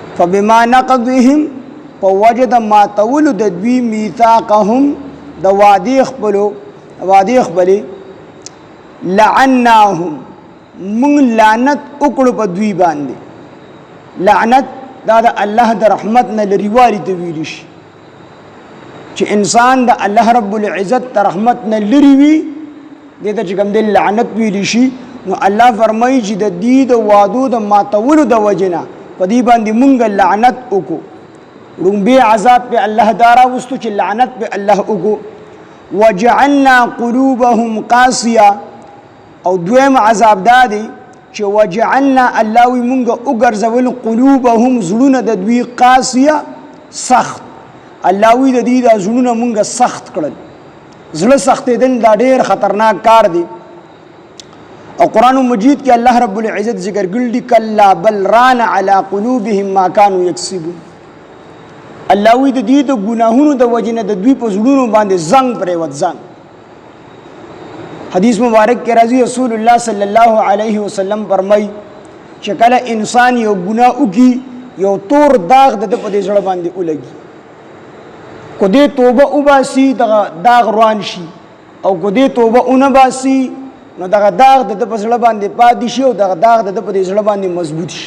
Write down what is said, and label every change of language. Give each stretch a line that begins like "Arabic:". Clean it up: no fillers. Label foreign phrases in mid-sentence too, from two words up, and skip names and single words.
Arabic: فبما نقضهم
Pashto: فوجد ما تولد دوی میثاقهم د وعدې خپلې لعناهم من لعنت وکړو په دوی باندې. لعنت دا د الله د رحمت نه لريوالي ته ویل شي چې انسان د الله رب العزت ته رحمت نه لري وي دې ته چې کوم د لعنت ویل شي. نو الله فرمایي چې د دې د وعدو د ماتولو د وجنه په دې باندې مونږ لعنت وکړو. رومبي عذاب په الله دارا وستو چې لعنت په الله وکړو.
Arabic: وجعلنا قلوبهم قاسيه
Pashto: او دویم عذاب دادی چې وجعلنا الله وی مونږ وګرځول قلوبهم زړونه د دوی قاسيه سخت. الله وی د دې د زړونه مونږ سخت کړل. زړه سختېدل دا ډېر خطرناک کار دی. او قرآن مجید کې الله رب العزت ذکر کړل دي
Arabic: کلا بل ران على قلوبهم ما كانوا يكسبون.
Pashto: الله وی د دې د ګناهونو د وجنه د دوی په زړونو باندې زنګ پرېوت زنګ. حدیث مبارک کې راځي رسول الله
Arabic: صلی الله علیه وسلم
Pashto: فرمای چې کله انسان یو ګناه وکي یو تور داغ د په دې زړه باندې ولګي کو دې توبه وباسي دغه داغ روان شي او کو دې توبه اون باسي نو دغه داغ د په زړه باندې پاتې شي او دغه داغ د په دې زړه باندې مضبوط شي.